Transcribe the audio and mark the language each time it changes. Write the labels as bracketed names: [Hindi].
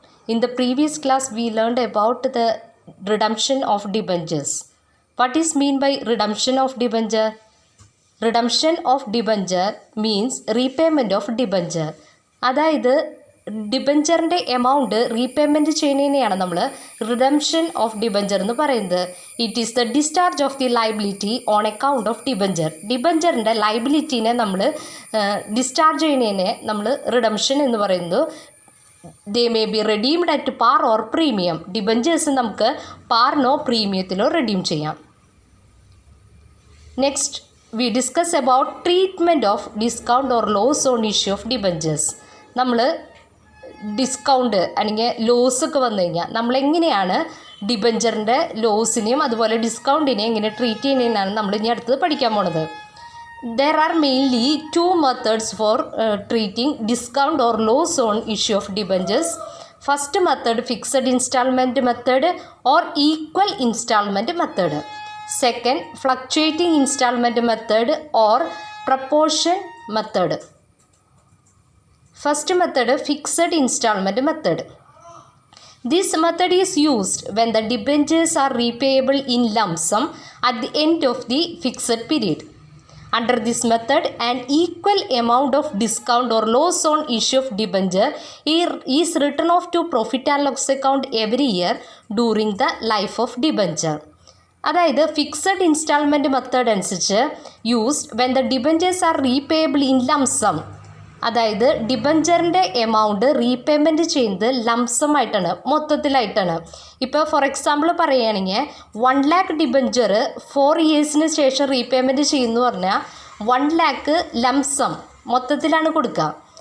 [English] In the previous class, we learned about the redemption of debentures. What is mean by redemption of debenture? Redemption of debenture means repayment of debenture. [Malayalam] അതായത് ഡിബഞ്ചറിൻ്റെ amount repayment ചെയ്യുന്നതിനെയാണ് നമ്മൾ redemption of debenture എന്ന് പറയുന്നത്. [English] It is the discharge of the liability on account of debenture. [Malayalam] ഡിബഞ്ചറിൻ്റെ ലയബിലിറ്റീനെ നമ്മൾ discharge ചെയ്യുന്നതിനെ നമ്മൾ redemption എന്ന് പറയുന്നത്. [English] They may be redeemed at par or premium. [Malayalam] Debentures നമുക്ക് പാറിനോ പ്രീമിയത്തിലോ റെഡീം ചെയ്യാം. [English] Next we discuss about treatment of discount or loss on issue of debentures. [Malayalam] നമ്മൾ discount അല്ലെങ്കിൽ ലോസൊക്കെ വന്നു കഴിഞ്ഞാൽ നമ്മളെങ്ങനെയാണ് ഡിബഞ്ചറിൻ്റെ ലോസിനെയും അതുപോലെ ഡിസ്കൗണ്ടിനെയും എങ്ങനെ ട്രീറ്റ് ചെയ്യുന്നതിനാണ് നമ്മൾ ഇനി അടുത്തത് പഠിക്കാൻ പോണത്. [English] There are mainly two methods for treating discount or loss on issue of debentures. First method, fixed installment method or equal installment method. Second, fluctuating installment method or proportion method. First method, fixed installment method. This method is used when the debentures are repayable in lump sum at the end of the fixed period. Under this method, an equal amount of discount or loss on issue of debenture is written off to profit and loss account every year during the life of debenture. അതായത് fixed installment method അനുസരിച്ച് used when the debentures are repayable in lump sum. [Malayalam] അതായത് ഡിബഞ്ചറിൻ്റെ amount repayment ചെയ്യുന്നത് lump sum ആയിട്ടാണ്, മൊത്തത്തിലായിട്ടാണ്. ഇപ്പോൾ for example പറയുകയാണെങ്കിൽ 1 lakh debenture 4 ഇയേഴ്സിന് ശേഷം repayment ചെയ്യുന്നു പറഞ്ഞാൽ 1 lakh ലംസം മൊത്തത്തിലാണ് കൊടുക്കുക.